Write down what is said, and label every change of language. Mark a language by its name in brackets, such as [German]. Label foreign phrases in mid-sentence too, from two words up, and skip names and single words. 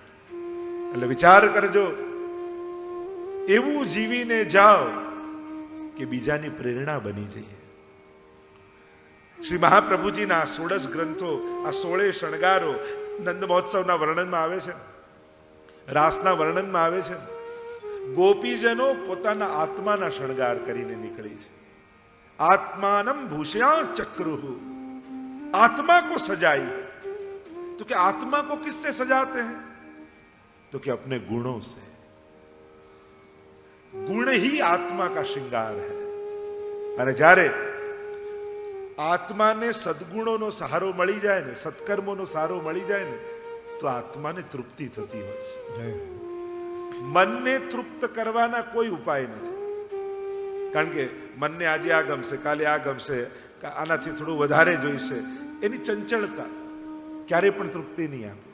[Gujarati] એટલે વિચાર કરજો, એવું જીવીને જાઓ કે બીજાની પ્રેરણા બની જઈએ. શ્રી મહાપ્રભુજીના 16 ગ્રંથો, આ 16 શણગારો નંદ મહોત્સવના વર્ણનમાં આવે છે, રાસના વર્ણનમાં આવે છે. ગોપીજનો પોતાના આત્માના શણગાર કરીને નીકળી છે. [Sanskrit] आत्मानम भूषया चक्रुः, [Hindi] आत्मा को सजाई. तो क्या आत्मा को किससे सजाते हैं? तो क्या अपने गुणों से. गुण ही आत्मा का श्रृंगार है. [Gujarati] અને જ્યારે આત્માને સદગુણોનો સહારો મળી જાય ને, સત્કર્મોનો સહારો મળી જાય ને, તો આત્માને તૃપ્તિ થતી હોય છે. મનને તૃપ્ત કરવાના કોઈ ઉપાય નથી. કારણ કે મનને આજે આ ગમશે, કાલે આ ગમશે, આનાથી થોડું વધારે જોઈશે, એની ચંચળતા ક્યારે પણ તૃપ્તિ નહીં આપે.